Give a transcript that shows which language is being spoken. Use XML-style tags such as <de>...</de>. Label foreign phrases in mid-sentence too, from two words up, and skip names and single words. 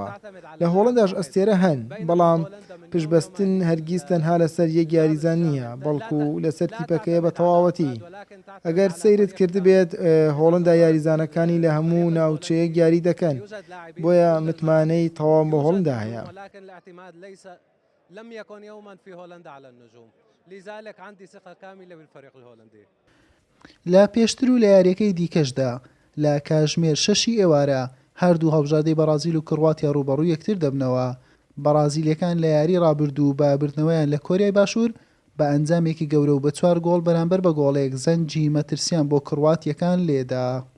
<ckb>لە هۆڵنداش ئەستێرە هەن، بەڵام پشبەستن هەرگیز تەنها لەسەر یەک یاریزان نییە، بەڵکو لەسەر تیپەکەیە بە تەواوەتی. ئەگەر سەیرت کردبێت هۆڵندا یاریزانەکانی لە هەموو ناوچەیەک یاری دەکەن، بۆیە متمانەی تەواو بە هۆڵندا هەیە.</ckb> <ar>لم يكن يوما في هولندا على النجوم، لذلك عندي ثقة كاملة بالفريق الهولندي.</ar> <ckb>لە پێشتر و لە یاریەکەی دیکەشدا لە کاژمێر 6 ئێوارە هەردوو هەڵبژاردەی بەرازیل و کرواتیا ڕوبەڕووی یەکتر دەبنەوە. بەرازیلەکان لە یاری ڕابردوو بە بردنەوەیان لە کۆریای باشوور بە ئەنجامێکی گەورە و بە 4 گۆڵ بەرامبەر بە گۆڵێک زەنجی مەترسیان بۆ کرواتیەکان لێدا.</ckb>